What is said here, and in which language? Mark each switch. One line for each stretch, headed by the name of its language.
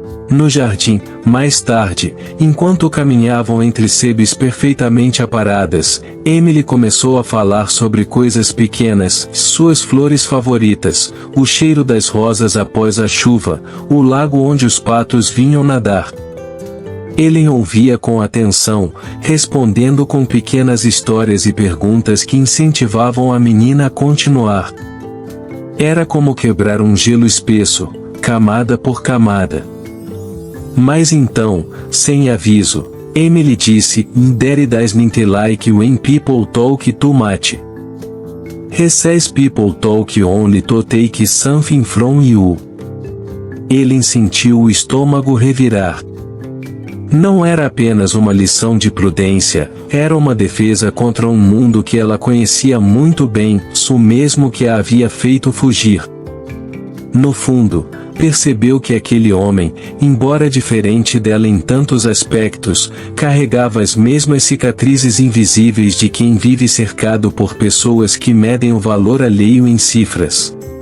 Portuguese: No jardim, mais tarde, enquanto caminhavam entre sebes perfeitamente aparadas, Emily começou a falar sobre coisas pequenas, suas flores favoritas, o cheiro das rosas após a chuva, o lago onde os patos vinham nadar. Ellen ouvia com atenção, respondendo com pequenas histórias e perguntas que incentivavam a menina a continuar. Era como quebrar um gelo espesso, camada por camada. Mas então, sem aviso, Emily disse,
English: "There doesn't like when people talk too much. He says people talk only to take something from you."
Portuguese: Ellen sentiu o estômago revirar. Não era apenas uma lição de prudência, era uma defesa contra um mundo que ela conhecia muito bem, o mesmo que a havia feito fugir. No fundo, percebeu que aquele homem, embora diferente dela em tantos aspectos, carregava as mesmas cicatrizes invisíveis de quem vive cercado por pessoas que medem o valor alheio em cifras.